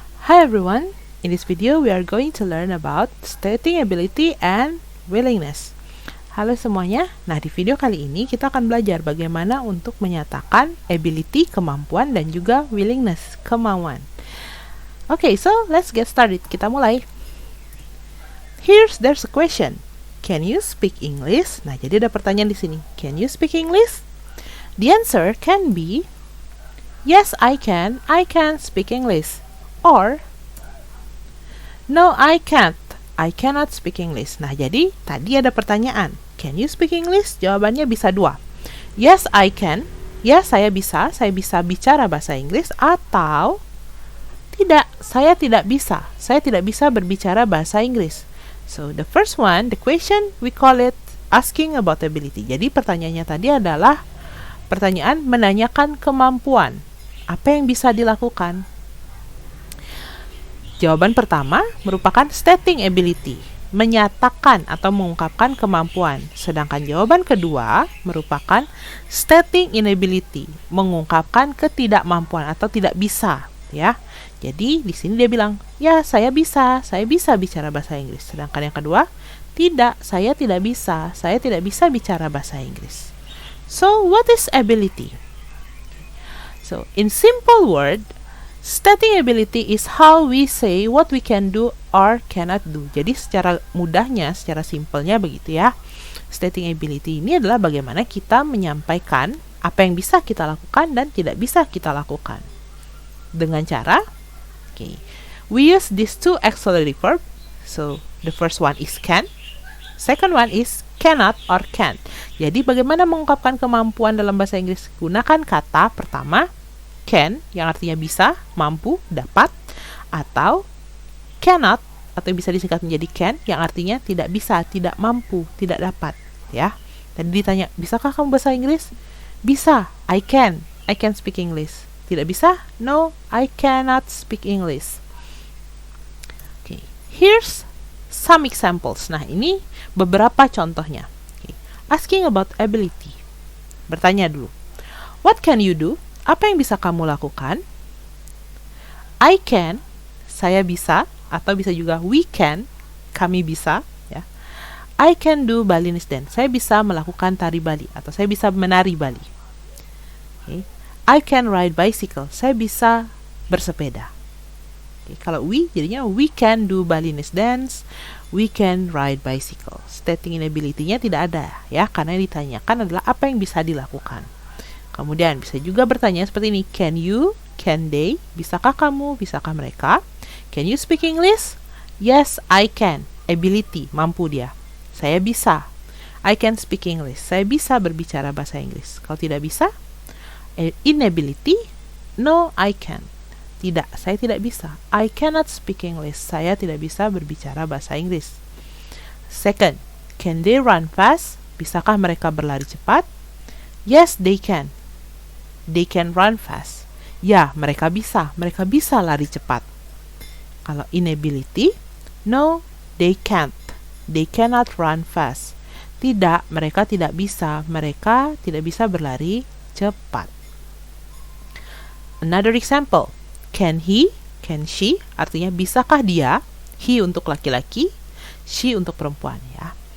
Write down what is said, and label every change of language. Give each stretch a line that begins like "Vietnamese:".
English: Hi everyone, in this video we are going to learn about stating ability and willingness.
Indonesian: Halo semuanya, nah di video kali ini kita akan belajar bagaimana untuk menyatakan ability, kemampuan, dan juga willingness, kemauan.
English: Okay, so let's get started,
Indonesian: kita mulai.
English: There's a question. Can you speak English?
Indonesian: Nah, jadi ada pertanyaan di sini.
English: Can you speak English? The answer can be yes, I can speak English. Or no, I can't. I cannot speak English.
Indonesian: Nah, jadi tadi ada pertanyaan.
English: Can you speak English?
Indonesian: Jawabannya bisa dua.
English: Yes, I can.
Indonesian: Ya, saya bisa bicara bahasa Inggris. Atau tidak, saya tidak bisa. Saya tidak bisa berbicara bahasa Inggris.
English: So, the first one, the question, we call it asking about ability.
Indonesian: Jadi pertanyaannya tadi adalah pertanyaan menanyakan kemampuan. Apa yang bisa dilakukan? Jawaban pertama merupakan stating ability, menyatakan atau mengungkapkan kemampuan. Sedangkan jawaban kedua merupakan stating inability, mengungkapkan ketidakmampuan atau tidak bisa, ya. Jadi di sini dia bilang, "Ya, saya bisa bicara bahasa Inggris." Sedangkan yang kedua, "Tidak, saya tidak bisa bicara bahasa Inggris."
English: So, what is ability? So, in simple word, stating ability is how we say what we can do or cannot do.
Indonesian: Jadi secara mudahnya, secara simpelnya begitu ya. Stating ability ini adalah bagaimana kita menyampaikan apa yang bisa kita lakukan dan tidak bisa kita lakukan. Dengan cara,
English: we use these two auxiliary verb. So, the first one is can. Second one is cannot or can't.
Indonesian: Jadi bagaimana mengungkapkan kemampuan dalam bahasa Inggris? Gunakan kata pertama, can, yang artinya bisa, mampu, dapat, atau cannot, atau bisa disingkat menjadi can, yang artinya tidak bisa, tidak mampu, tidak dapat, ya. Tadi ditanya, bisakah kamu bahasa Inggris? Bisa,
English: I can speak English.
Indonesian: Tidak bisa?
English: No, I cannot speak English. Okay, here's some examples.
Indonesian: Nah, ini beberapa contohnya.
English: Okay. Asking about ability.
Indonesian: Bertanya dulu.
English: What can you do?
Indonesian: Apa yang bisa kamu lakukan?
English: I can,
Indonesian: saya bisa, atau bisa juga
English: we can,
Indonesian: kami bisa, ya.
English: I can do Balinese dance.
Indonesian: Saya bisa melakukan tari Bali atau saya bisa menari Bali.
English: Okay. I can ride bicycle.
Indonesian: Saya bisa bersepeda.
English: Okay.
Indonesian: Kalau
English: we,
Indonesian: jadinya
English: we can do Balinese dance, we can ride bicycle.
Indonesian: Stating inability-nya tidak ada, ya, karena yang ditanyakan adalah apa yang bisa dilakukan. Kemudian bisa juga bertanya seperti ini, can you, can they, bisakah kamu, bisakah mereka?
English: Can you speak English? Yes, I can. Ability,
Indonesian: mampu dia. Saya bisa.
English: I can speak English.
Indonesian: Saya bisa berbicara bahasa Inggris. Kalau tidak bisa, inability,
English: no, I can't.
Indonesian: Tidak, saya tidak bisa.
English: I cannot speak English.
Indonesian: Saya tidak bisa berbicara bahasa Inggris.
English: Second, can they run fast?
Indonesian: Bisakah mereka berlari cepat?
English: Yes, they can.
Indonesian: They can run fast. Ya, mereka bisa lari cepat. Kalau
English: inability, no, they can't. They cannot run fast.
Indonesian: Tidak, mereka tidak bisa berlari cepat. Another example,
English: can he, can she,
Indonesian: artinya bisakah dia, he untuk laki-laki, she untuk perempuan, ya.